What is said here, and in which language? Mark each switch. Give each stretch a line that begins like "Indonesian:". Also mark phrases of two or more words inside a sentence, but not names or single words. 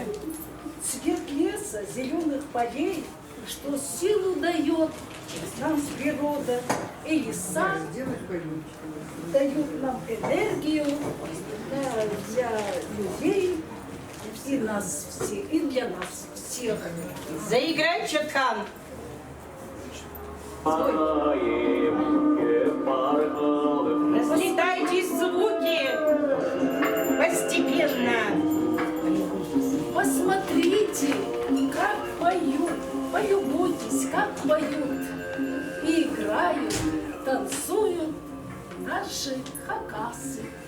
Russian: Цвет леса, зеленых полей, что силу дает нам природа, и леса дают нам энергию, да, для людей, и нас всех, и для нас всех. Заиграй, Чаткан. Разлетайтесь звуки постепенно. Посмотрите, как поют, полюбуйтесь, как поют и играют, танцуют наши хакасы.